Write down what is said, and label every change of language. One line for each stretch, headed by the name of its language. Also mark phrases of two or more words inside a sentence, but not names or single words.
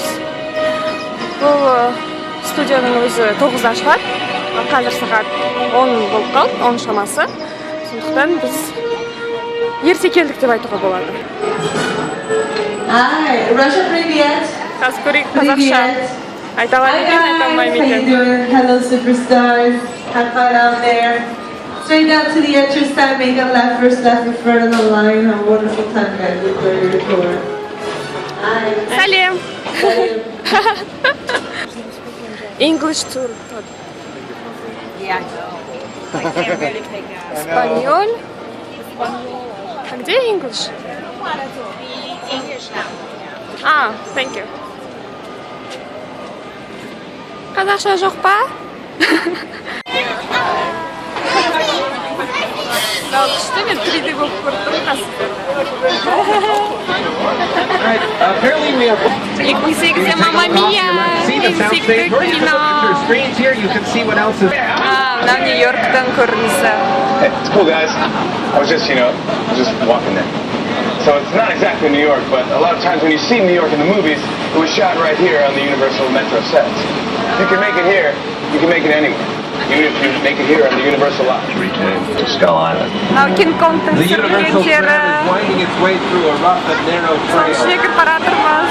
Kazakh: Бұл студияның өзі 9-да ашылады, қазір сағат 10 болып қалды, 10 шамасы. Сондықтан біз ерте келдік деп айтуға болады.
English: Hi, Russia, привет.
Kazakh: Қазір көрейік қазақша. Айта алады екен, айта алмаймын екен.
English: Hello, superstars. Have fun out there. Straight down to the entrance time, make a left, first left in front of the line. Have a wonderful time, guys. Enjoy your tour. Hi. Сәлем. English tour. Yeah, I know. I can't really take out.
Spanish: Español.
Russian: А где English?
English: English now. Ah, thank you.
Kazakh: Қазақша жоқ па? Күшті мен 3D болып көріп тұрмын қасында. 2008-де Мама Мия, әлеуметтік кино. Мына Нью-Йорктың көрінісі.
English: It's cool, guys. I was just walking there. So it's not exactly New York, but a lot of times when you see New York in the movies, it was shot right here on the Universal Metro sets. If you can make it here, you can make it anywhere. Even if you make it here on the Universal lot. Return to Skull Island.
Kazakh: King Kong'тың түсірілгендері. Соның ішіне кіріп бара жатырмыз.